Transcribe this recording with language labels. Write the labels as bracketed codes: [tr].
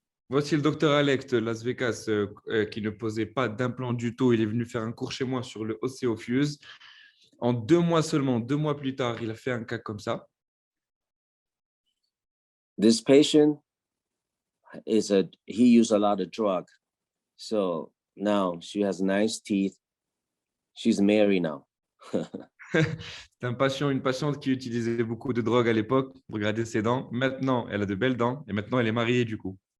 [fr] Voici le docteur Alex de Las Vegas qui ne posait pas d'implant du tout. Il est venu faire un cours chez moi sur le OsseoFuse. En 2 mois seulement, 2 mois plus tard, il a fait un cas comme ça. [en] This patient he used a lot of drug. So now she has nice teeth. She's married now. [fr] C'est une patiente qui utilisait beaucoup de drogue à l'époque pour garder ses dents. Maintenant, elle a de belles dents et maintenant, elle est mariée du coup.